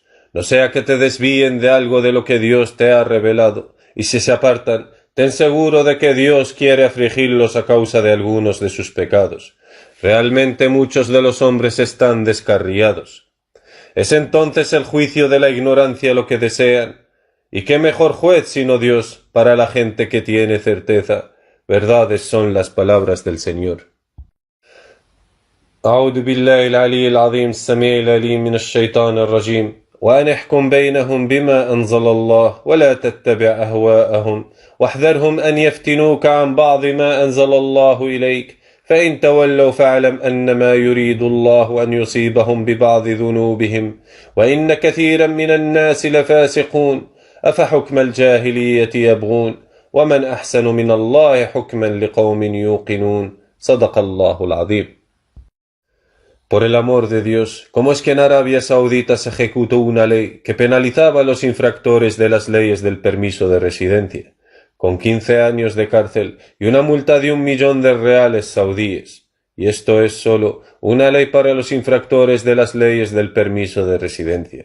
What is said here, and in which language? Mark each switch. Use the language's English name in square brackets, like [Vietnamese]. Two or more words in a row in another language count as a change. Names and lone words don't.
[Spanish] No sea que te desvíen de algo de lo que Dios te ha revelado, y si se apartan, ten seguro de que Dios quiere afligirlos a causa de algunos de sus pecados. Realmente muchos de los hombres están descarriados. ¿Es entonces el juicio de la ignorancia lo que desean? ¿Y qué mejor juez sino Dios para la gente que tiene certeza? Verdades son las palabras del Señor. [Arabic] أعوذ بالله العلي العظيم السميع العليم من الشيطان الرجيم وأن احكم بينهم بما أنزل الله ولا تتبع أهواءهم واحذرهم أن يفتنوك عن بعض ما أنزل الله إليك فإن تولوا فاعلم أنما يريد الله أن يصيبهم ببعض ذنوبهم وإن كثيرا من الناس لفاسقون أفحكم الجاهلية يبغون ومن أحسن من الله حكما لقوم يوقنون صدق الله العظيم. [Spanish] Por el amor de Dios, ¿cómo es que en Arabia Saudita se ejecutó una ley que penalizaba a los infractores de las leyes del permiso de residencia, con 15 años de cárcel y una multa de 1 millón de reales saudíes? Y esto es solo una ley para los infractores de las leyes del permiso de residencia.